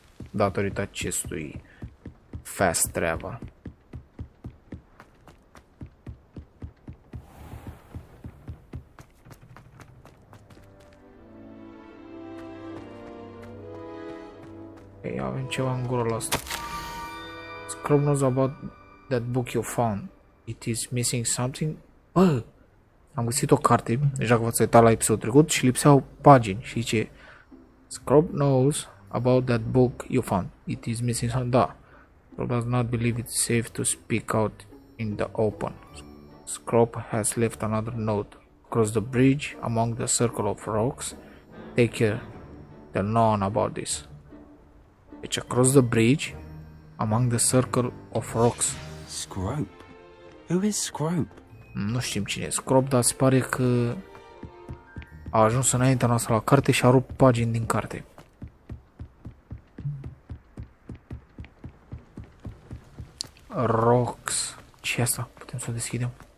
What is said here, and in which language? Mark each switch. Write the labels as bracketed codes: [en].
[ro] Datorită acestui fast travel. Ok, avem ceva în gurul ăsta. [en] Scrope knows about that book you found. It is missing something. [ro] Bă, am găsit o carte, deja că v-ați uitat la episodul trecut și lipseau pagini și zice [en] Scrope knows about that book you found. It is missing something. Da. Scrope does not believe it's safe to speak out in the open. Scrope has left another note. Across the bridge, among the circle of rocks. Take care. They'll know about this. Deci, across the bridge, among the circle of rocks. Scrope? Who is Scrope? [ro] Nu știm cine e Scrope, dar se pare că a ajuns înaintea noastră la carte și a rupt pagini din carte. Rocks. Ce e asta? Putem să o deschidem?